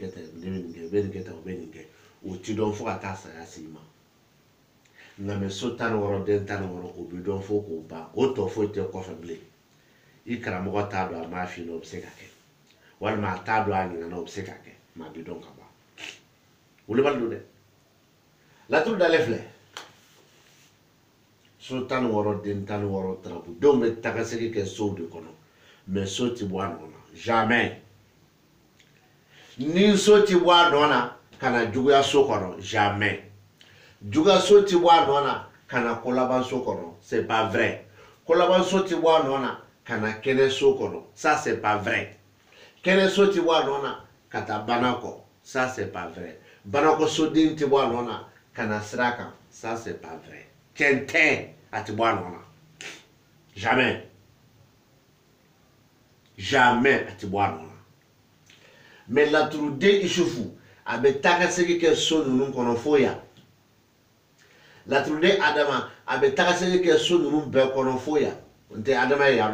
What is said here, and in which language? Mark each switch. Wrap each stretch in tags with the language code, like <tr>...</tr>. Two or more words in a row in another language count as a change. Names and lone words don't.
<bm>kɛ tan nin bɛ nin kɛ i bɛ nin kɛ tan o bɛ nin kɛ o ti dɔn fo ka taa saya s'i ma nka mɛ so 16 den 16 o bɛ dɔn fo k'o ban o tɔ foyi tɛ kɔfɛ bilen i karamɔgɔ t'a dɔn a m'a f'i ɲɛna o bɛ se ka kɛ walima a t'a dɔn a ɲinana o bɛ se ka kɛ mɛ a bɛ dɔn ka ban wolobali don dɛ laturu dalen filɛ so 16 den 16 tarabudenw bɛ tagasegi kɛ sow de kɔnɔ mais so ti bɔ a nɔ na jamais ni so ti bɔ a nɔ na ka na juguya so kɔnɔ jamais juguya so ti bɔ a nɔ na ka na kolaban so kɔnɔ</bm> <fr>c'est pas vrai</fr> <bm>kolaban so ti bɔ a nɔ na ka na kɛnɛ so kɔnɔ</bm> <fr>ça c'est pas vrai</fr> <bm>kɛnɛ so ti bɔ a nɔ na ka taa bana kɔ</bm> <fr>ça c'est pas vrai</fr> <bm>banakɔ soden ti bɔ a nɔ na ka na sira kan</bm> <fr>ça c'est pas vrai</fr> <bm>tiɲɛ tɛ a ti bɔ a nɔ na jamais jamais a ti bɔ a nɔ na mais laturuden Isufu a bɛ tagasegi kɛ so ninnu kɔnɔ fo yan laturuden Adama a bɛ tagasegi kɛ so ninnu bɛɛ kɔnɔ fo yan n tɛ Adama ye yan</bm>